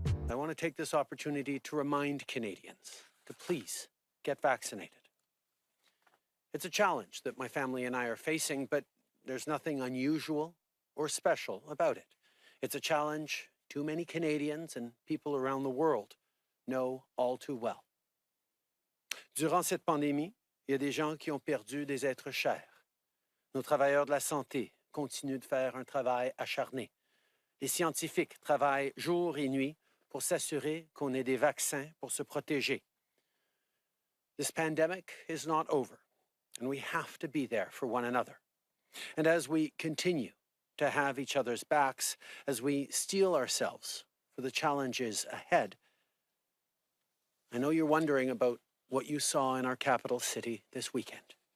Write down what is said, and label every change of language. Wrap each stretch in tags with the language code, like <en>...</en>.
<en>I want to take this opportunity to remind Canadians to please get vaccinated. It's a challenge that my family and I are facing, but there's nothing unusual or special about it. It's a challenge too many Canadians and people around the world know all too well.</en> <fr>Durant cette pandémie, il y a des gens qui ont perdu des êtres chers. Nos travailleurs de la santé continuent de faire un travail acharné. Les scientifiques travaillent jour et nuit pour s'assurer qu'on ait des vaccins pour se protéger.</fr> <en>This pandemic is not over, and we have to be there for one another. And as we continue to have each other's backs, as we steel ourselves for the challenges ahead, I know you're wondering about what you saw in our capital city this weekend.</en>